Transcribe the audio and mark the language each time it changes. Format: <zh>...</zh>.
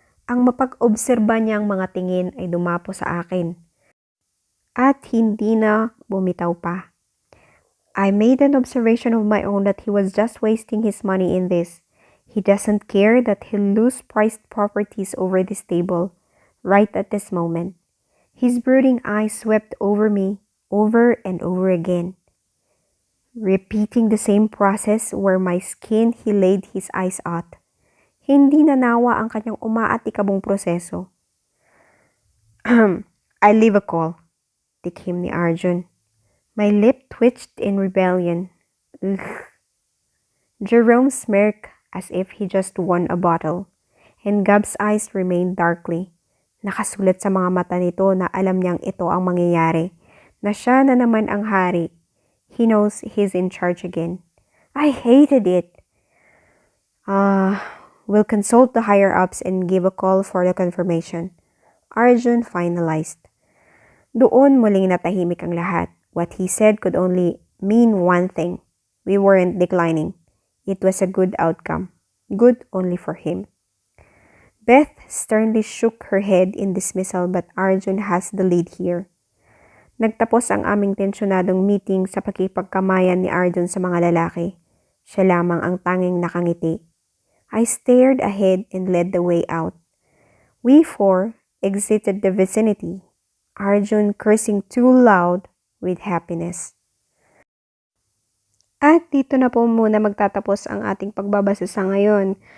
<tl>Ang mapag-obserba niyang mga tingin ay dumapo sa akin. At hindi na bumitaw pa.</tl> <en>I made an observation of my own that he was just wasting his money in this. He doesn't care that he'll lose prized properties over this table, right at this moment. His brooding eyes swept over me, over and over again. Repeating the same process where my skin he laid his eyes at.</en> <tl>Hindi nanawa ang kanyang umaatikabong proseso.</tl> <en>I leave a call,</en> <tl>tikhim ni Arjun.</tl> <en>My lip twitched in rebellion. Ugh. Jerome smirked as if he just won a bottle, and Gab's eyes remained darkly.</en> <tl>Nakasulat sa mga mata nito na alam niyang ito ang mangyayari, na siya na naman ang hari.</tl> <en>He knows he's in charge again. I hated it. We'll consult the higher-ups and give a call for the confirmation. Arjun finalized.</en> <tl>Doon muling natahimik ang lahat.</tl> <en>What he said could only mean one thing. We weren't declining. It was a good outcome. Good only for him. Beth sternly shook her head in dismissal but Arjun has the lead here.</en> <tl>Nagtapos ang aming tensyonadong meeting sa pakipagkamayan ni Arjun sa mga lalaki. Siya lamang ang tanging nakangiti.</tl> <en>I stared ahead and led the way out. We four exited the vicinity. Arjun cursing too loud with happiness.</en> <tl>At dito na po muna magtatapos ang ating pagbabasa sa ngayon.</tl>